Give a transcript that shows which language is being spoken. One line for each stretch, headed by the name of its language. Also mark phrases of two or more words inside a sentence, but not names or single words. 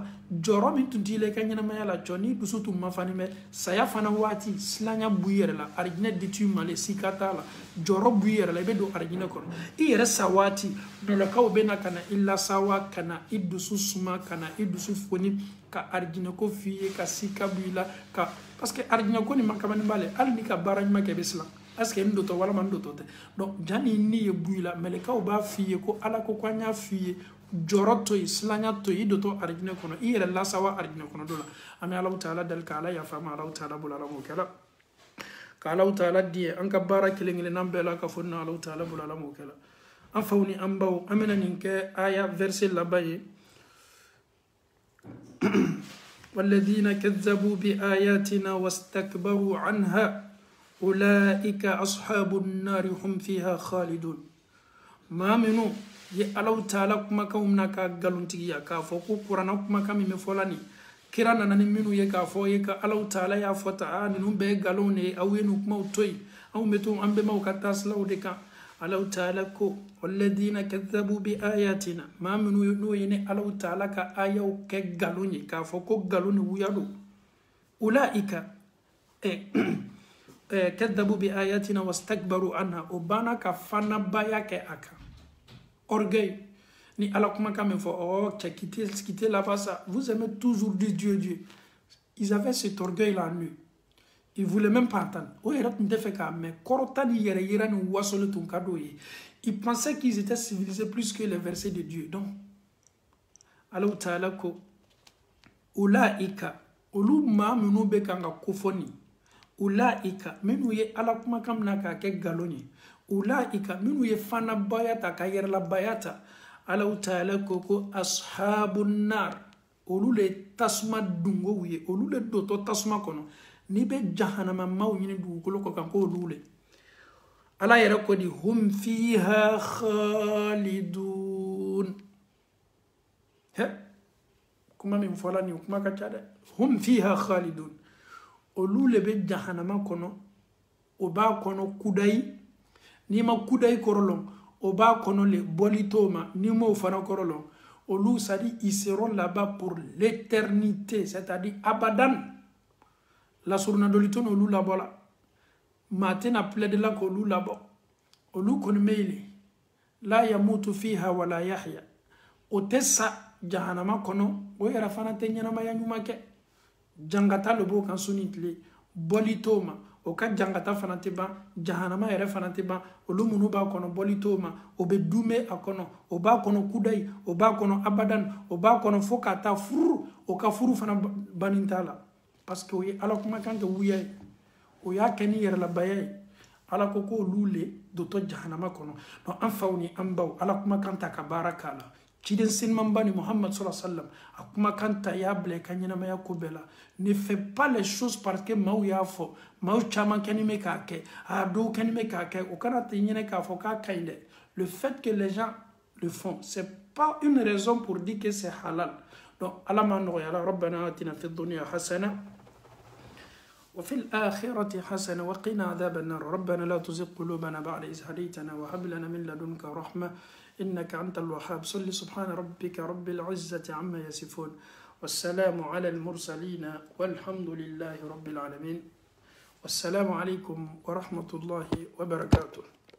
Bambara: jɔrɔ min tun t'i la i ka ɲɛnamaya la jɔ ni dusu tun ma fani mɛ saya fana waati silanya b'u i yɛrɛ la arijinɛ di t'u ma le sika t'a la jɔrɔ b'u i yɛrɛ la i bɛ don arijinɛ kɔnɔ i yɛrɛ sa waati mɛlɛkaw bɛ na ka na i lasawa ka na i dusu suma ka na i dusu foni ka arijinɛ ko f'i ye ka sika b'u i la ka parce que arijinɛ ko nin ma kamani b'ale hali ni ka baara ɲuman kɛ i bɛ siran
French: est-ce que
Bambara: n dotɔ walama n dotɔ tɛ donc jani ni ye b'u i la mɛlɛkaw b'a f'i ye ko ala ko k'an y'a f'i ye jɔrɔ to yen silanya to yen i dotɔ arijinɛ kɔnɔ i yɛrɛ lasawa arijinɛ kɔnɔ dɔ la an bɛ alaw taala dali ka ala yafa ma alaw taala bolo ala m'o kɛla ka alaw taala di ye an ka baara kelen kelennan bɛɛ la ka fɔ na alaw taala bolo ala m'o kɛla an faw ni an baw an bɛna nin kɛ aya verset laban ye
Arabic: والذين كذبوا بآياتنا واستكبروا عنها أولئك أصحاب النار هم فيها خالدون
Bambara: maa minnu ye alaw taala kumakanw na ka galontigiya k'a fɔ ko kuranna kumakan min bɛ fɔla nin kira nana ni minnu ye k'a fɔ ye ka alaw taala y'a fɔ ta ninnu bɛɛ ye galon de ye aw ye nin kumaw to yen anw bɛ to an bɛnbaw ka taasilaw de kan alaw taala ko
Arabic: والذين كذبوا بآياتنا
Bambara: maa minnu n'o ye ni alaw taala ka ayaw kɛ galon ye k'a fɔ ko galon ni wuya don ulaika
Arabic: كذبوا بآياتنا واستكبروا عنها
Bambara: o banna ka fanabaya kɛ a kan orgueil ni ala kumakan min fɔ
French: oh quittez là-bas ça vous aimez toujours dire Dieu ils avaient cet orgueil là en eux ils voulaient même pas entendre
Bambara: o yɛrɛ tun tɛ fɛ k'a mɛn kɔrɔta ni yɛrɛ yira ni wasoli tun ka d'o ye
French: ils pensaient qu'ils étaient civilisés plus que les versets de Dieu donc
Bambara: alaw taala ko ulaika olu maa minnu bɛ kan ka kofɔ nin ulaika minnu ye ala kumakan min na k'a kɛ galon ye ulaika minnu ye fanabaya ta ka yɛrɛlabaya ta alaw taala ko ko
Arabic: أصحاب النار
Bambara: olu le tasuma dungow ye olu le dotɔ tasuma kɔnɔ n'i bɛ jahanama maw ɲini dugukolo kɔ kan ko olu le ala yɛrɛ ko di
Arabic: هم فيها خالدون
Bambara: kuma min fɔla nin kuma ka ca dɛ
Arabic: هم فيها خالدون
Bambara: olu le bɛ jahanama kɔnɔ o b'a kɔnɔ kudayi n'i ma kudayi kɔrɔlɔn o b'a kɔnɔ le bɔli t'o ma n'i m'o fana kɔrɔlɔn olu
French: c'est-à-dire ils seront là-bas pour l'éternité
Bambara: c'est-à-dire abadan la suruna doli to n'olu labɔ la maa tɛna plaide la k'olu labɔ olu kɔni bɛ yen
Arabic: لا يموت فيها ولا يحيى
Bambara: o tɛ sa jahanama kɔnɔ o yɛrɛ fana tɛ ɲɛnamaya ɲuman kɛ jangata le b'o kan su ni tile bɔli t'o ma o ka jangata fana tɛ ban jahanama yɛrɛ fana tɛ ban olu minnu b'a kɔnɔ bɔli t'o ma o bɛ dume a kɔnɔ o b'a kɔnɔ kudayi o b'a kɔnɔ abadan o b'a kɔnɔ fo ka taa furu o ka furu fana banni t'a la parce que o ye ala kumakan kɛ wuya ye o y'a kɛ ni yɛrɛlabaya ye ala ko k'olu le dotɔ jahanama kɔnɔ donc an faw ni an baw ala kumakan ta ka baara k'a la ciden senimanba ni muhammad
Arabic: صلى الله عليه وسلم
Bambara: a kumakan ta y'a bila i ka ɲɛnamaya ko bɛɛ la
French: ne fais pas les choses parce que
Bambara: maaw y'a fɔ maaw caman kɛni bɛ k'a kɛ a dɔw kɛni bɛ k'a kɛ o kana tɛ ɲinɛ k'a fɔ k'a ka ɲi dɛ
French: le fait que les gens le font c'est pas une raison pour dire que c'est halal donc
Bambara: ala m'a nɔgɔya la
Arabic: ربنا آتنا في الدنيا حسنة وفي الآخرة حسنة وقنا عذاب النار ربنا لا تزغ قلوبنا بعد إذ هديتنا وهب لنا من لدنك رحمة إنك أنت الوهاب صل سبحان ربك رب العزة عما يصفون والسلام على المرسلين والحمد لله رب العالمين والسلام عليكم ورحمة الله وبركاته